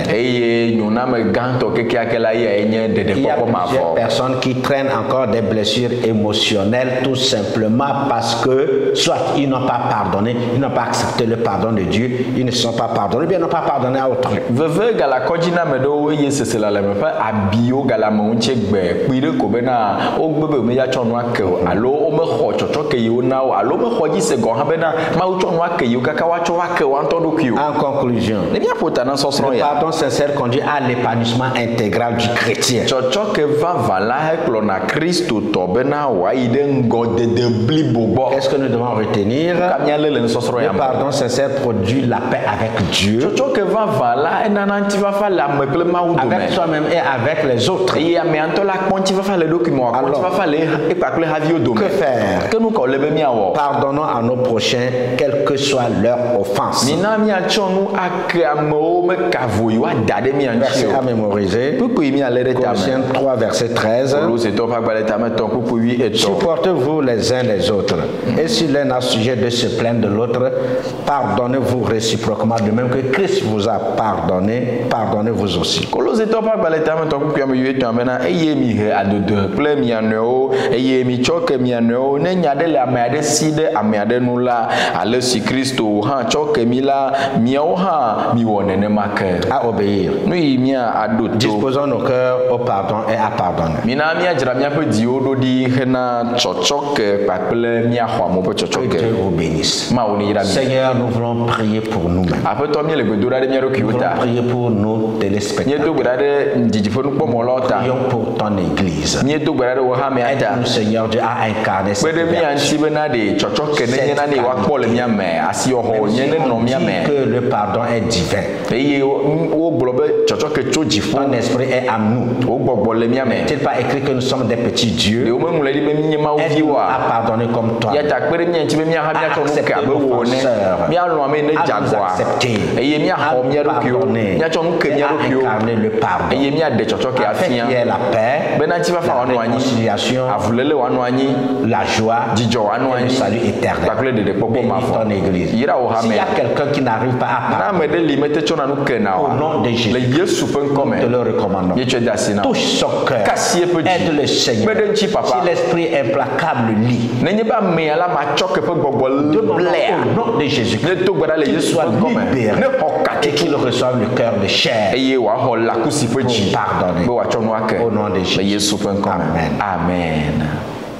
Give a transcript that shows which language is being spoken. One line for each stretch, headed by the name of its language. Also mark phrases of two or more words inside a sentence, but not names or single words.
French: Il y a plusieurs personnes qui traînent encore des blessures émotionnelles tout simplement parce que soit ils n'ont pas pardonné, ils n'ont pas accepté le pardon de Dieu, ils ne sont pas pardonnés, bien ils n'ont pas pardonné à autrui.
Ewe: wo galame ŋutsi gbe kpi ɖe ko bena wo gbe be me ya tsɔ nua ke o alo wo me xɔ tsɔtsɔ ke yiwo na wo alo me xɔ dzi se gɔ hã bena mawu tsɔ nua ke yiwo kaka woatsɔ wa ke wa ŋutɔ ɖokui o.
French: En conclusion,
Ewe: ne míaƒo ta na sɔsrɔ̃ le ya.
French: pardon sincère conduit à l'épanouissement intégral du chrétien.
Ewe: Tsɔtsɔ ke vava la hekplɔna kristotɔ bena wòayi ɖe ŋgɔdede blibo gbɔ.
French: Qu'est-ce que nous devons retenir?
Ewe: Ka míalé le nusɔsrɔ̃ ya Le me.
French: pardon sincère produit la paix avec Dieu,
Ewe: Tsɔtsɔ ke vava la enana ŋutifafa le ame kple Mawu
French: avec
Ewe: dome.
French: soi-même et avec les autres.
Ewe: Eye amea ŋutɔ la kpɔ ŋutifafa le eɖokui me wòakpɔ
French: Alors,
Ewe: ŋutifafa le ekpakple haviwo dome.
French: Que faire?
Ewe: Ke nu ka wòle be míawɔ?
French: Pardonnons à nos prochains, quelle que soit leur offense.
Ewe: Mina míatsɔ nu ake amewo meka vo yi woada ɖe mía ŋuti
French: Verset à
Ewe: o.
French: mémoriser.
Ewe: Kpukpui míalé ɖe tame.
French: Colossiens 3, verset 13.
Ewe: Kolosetɔwo ƒe agbalẽ tametɔ kpukpui 8 etɔ̃.
French: Supportez-vous les uns les autres. Et si l'un a sujet de se plaindre de l'autre, pardonnez-vous réciproquement. De même que Christ vous a pardonné, pardonnez-vous aussi.
Ewe: Kolosetɔwo ƒe agbalẽ tametɔ kpukpui ame 8 etɔ̃ bena eye mi he adodo kple mia nɔewo eye mi tsɔ ke mia nɔewo ne nya ɖe le ame aɖe si ɖe ame aɖe nu la ale si Kristo hã tsɔ ke mi la miawo hã miwɔ nenema ke.
French: À obéir.
Ewe: Nu yi mía aɖo to.
French: Disposons nos cœurs au pardon et à pardonner.
Ewe: Mina míadzra míaƒe dziwo ɖo ɖi hena tsɔtsɔke kpakple míaxɔ amewo ƒe
French: Que
Ewe: tsɔtsɔke.
French: Dieu vous bénisse.
Ewe: Mawu ne yra mi.
French: Seigneur, nous voulons prier pour nous-mêmes.
Ewe: Aƒetɔ míele gbedo ɖa ɖe mía
French: Nous
Ewe: ɖokuiwo
French: voulons
Ewe: ta.
French: prier pour nos téléspectateurs.
Ewe: Míedo gbe ɖa ɖe dzidziƒenukpɔmɔlawo ta.
French: Prions pour ton Église.
Ewe: Míedo gbe ɖa ɖe wò hã mía ta.
French: Aide-nous, Seigneur Dieu, à incarner
Ewe: Kpe
French: cette
Ewe: ɖe mía
French: vertu.
Ewe: ŋuti bena ɖe tsɔtsɔke nenye nane woakpɔ le mía me asiyɔxɔ nye ne nɔ
French: On dit
Ewe: mía me.
French: que le pardon est divin.
Ewe: Eye wogblɔ be tsɔtsɔke tso dziƒo.
French: Ton esprit est à nous.
Ewe: Wo gbɔgbɔ le mía me.
French: N'est-il pas écrit que nous sommes des petits dieux?
Ewe: Ɖewo meŋlɔ ɖi be mí nye Mawu
French: Aide-nous
Ewe: viwoa.
French: à pardonner comme toi.
Ewe: Ya ta kpe ɖe mía ŋuti be mía hã míatsɔ nu ke abe wò ene. Míalɔ ame ne dzagoa. Eye míaxɔ mía ɖokuiwo. Míatsɔ nu ke mía ɖokuiwo.
French: Incarner le pardon.
Ewe: Eye míaɖe tsɔtsɔke
French: Afin qu'il y
Ewe: afia.
French: ait la paix,
Ewe: Bena ŋutifafa
French: la
Ewe: wòanɔ anyi.
French: réconciliation,
Ewe: Avulele wòanɔ anyi.
French: la joie,
Ewe: Dzidzɔ wòanɔ
French: et le
Ewe: anyi.
French: salut éternel.
Ewe: Kpakple ɖeɖekpɔkpɔ
French: Bénis
Ewe: mavɔ.
French: ton Église.
Ewe: Yra wò
French: S'il
Ewe: hame.
French: y a quelqu'un qui n'arrive pas à
Ewe: Na
French: pardonner,
Ewe: ame ɖe li mete tsɔna nu ke na
French: au nom de Jésus,
Ewe: le Yesu ƒe ŋkɔme.
French: te le recommandons.
Ewe: Míetsɔe de asi na wo.
French: Touche son cœur.
Ewe: Kasi eƒe dzi.
French: Aide le Seigneur.
Ewe: Kpe ɖe ŋuti papa.
French: Si l'esprit implacable lit,
Ewe: Nenye be amea la matsɔ ke ƒe gbɔgbɔ
French: demandons
Ewe: blea.
French: au nom de Jésus
Ewe: Ne do gbe ɖa le
French: qu'il
Ewe: Yesu
French: soit
Ewe: ƒe ŋkɔme.
French: libéré
Ewe: Ne xɔ
French: et
Ewe: kake
French: qu'il reçoive le cœur de chair.
Ewe: eye wòaxɔ lakusi ƒe dzi
French: Pour pardonner.
Ewe: be wòatsɔ nu ake
French: Au nom de
Ewe: le
French: Jésus.
Ewe: Yesu ƒe ŋkɔme. Amen. Amen.